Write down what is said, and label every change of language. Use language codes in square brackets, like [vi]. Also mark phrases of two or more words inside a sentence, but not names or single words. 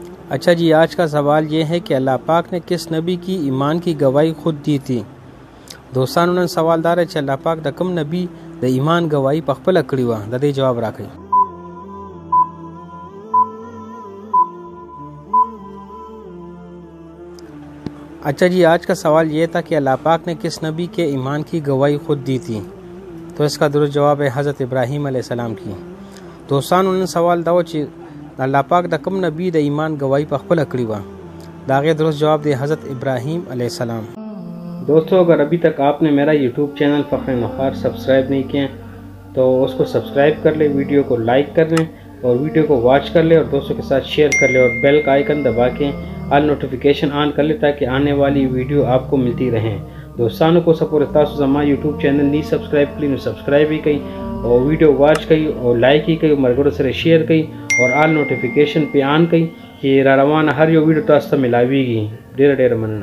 [ur] اچھا جی، آج کا سوال یہ ہے کہ اللہ پاک نے کس نبی کی ایمان کی گواہی خود دی تھی؟ [ps] دوستانو نن سوال دار چې الله پاک د کوم نبی د ایمان گواہی په خپله کړې وه، د دې جواب راکړئ. [ur] اچھا جی، آج کا سوال یہ تھا کہ اللہ پاک نے کس نبی کے ایمان کی گواہی خود دی تھی؟ تو اس کا درست جواب ہے حضرت ابراہیم علیہ السلام کی. [ps] دوستانو نن سوال دا و چې اللہ پاک د کوم نبی د ایمان گواہی په خپله کړې وه، د هغې درست جواب دی حضرت ابراہیم علیہ السلام. [ur] دوستو، اگر ابھی تک آپ نے میرا [en] YouTube channel [ur] فخر نخار سبسکرائب نہیں کیا تو اس کو سبسکرائب کر لیں، ویڈیو کو لائک کر لیں اور ویڈیو کو واچ کر لیں اور دوستوں کے ساتھ شیئر کر لیں اور بیل کا آئیکن دبا کے [en] all notification on [ur] کر لیں تاکہ آنے والی ویڈیو آپ کو ملتی رہیں. [ps] دوستانوں کو سپورٹ تاسو زما [en] YouTube channel [ps] نہیں سبسکرائب کړئ نو سبسکرائب یې کړئ او [en] video watch [ps] کړئ او لائک یې کړئ او ملګرو سره شیئر کړئ اور [en] all notification [ps] پہ آن کړئ چې را روانه هر یو ویډیو تاسو ته ملاویږي. ډېره مننه.